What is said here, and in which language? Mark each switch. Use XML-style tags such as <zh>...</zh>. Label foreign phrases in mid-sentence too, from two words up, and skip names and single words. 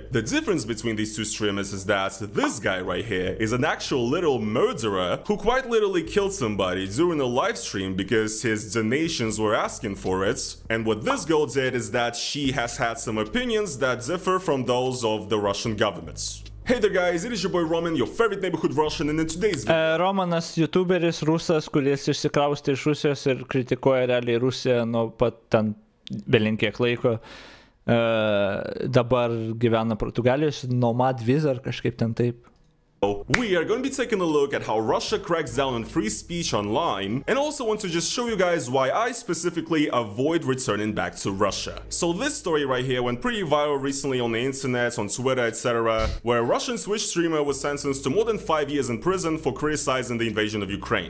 <en>The difference between these two streamers is that this guy right here is an actual little murderer who quite literally killed somebody during a live stream because his donations were asking for it. And what this girl did is that she has had some opinions that differ from those of the Russian governments. Hey there guys, it is your boy Roman, your favorite neighborhood Russian, and in today's video...</en> <lt>Romanas youtuberis, rusas, kuris išsikraustė iš Rusijos ir kritikuoja realiai Rusiją nuo pat ten belinkiek laiko. Dabar gyvena Portugalijos,</lt> <en>nomad visa</en> <lt>ar kažkaip ten taip.</lt> <en>We are going to be taking a look at how Russia cracks down on free speech online, and also want to just show you guys why I specifically avoid returning back to Russia. So this story right here went pretty viral recently on the internet, on Twitter, etc., where a Russian Twitch streamer was sentenced to more than 5 years in prison for criticizing the invasion of Ukraine.</en>